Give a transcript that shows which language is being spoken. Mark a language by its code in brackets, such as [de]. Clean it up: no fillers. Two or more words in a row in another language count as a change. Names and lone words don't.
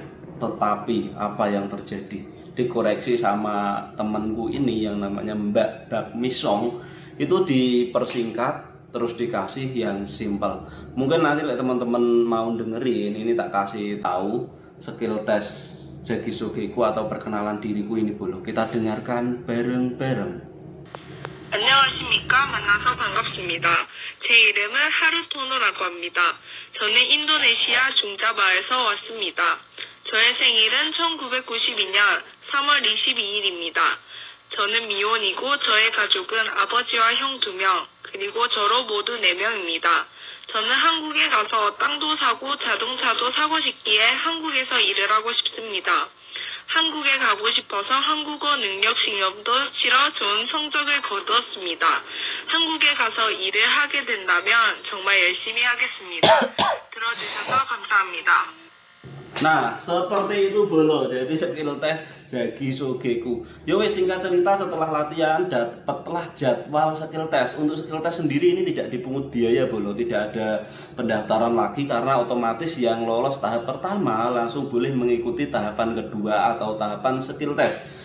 [id] Tetapi apa yang terjadi? Dikoreksi sama temanku ini yang namanya Mbak Bak Misong, itu dipersingkat terus dikasih yang simpel. Mungkin nanti teman-teman mau dengerin ini tak kasih tahu [en] skill test [id] Jagisogeku atau perkenalan diriku ini bolo. Kita dengarkan bareng-bareng. [ko] 안녕하십니까. 만나서 반갑습니다. 제 이름은 하루토노라고 합니다. 저는 인도네시아 중자바에서 왔습니다. 저의 생일은 1992년 3월 22일입니다. 저는 미혼이고 저의 가족은 아버지와 형 2명, 그리고 저로 모두 4명입니다. 저는 한국에 가서 땅도 사고 자동차도 사고 싶기에 한국에서 일을 하고 싶습니다. 한국에 가고 싶어서 한국어 능력 시험도 치러 좋은 성적을 거두었습니다. 한국에 가서 일을 하게 된다면 정말 열심히 하겠습니다. 들어주셔서 감사합니다. [id] Nah, seperti itu bolo. Jadi [en] skill test [id] Jagisogeku. [jv] Ya wes, [id] singkat cerita setelah latihan dapatlah jadwal [en] skill test. [id] Untuk [en] skill test [id] sendiri ini tidak dipungut biaya bolo, tidak ada pendaftaran lagi karena otomatis yang lolos tahap pertama langsung boleh mengikuti tahapan kedua atau tahapan skill test.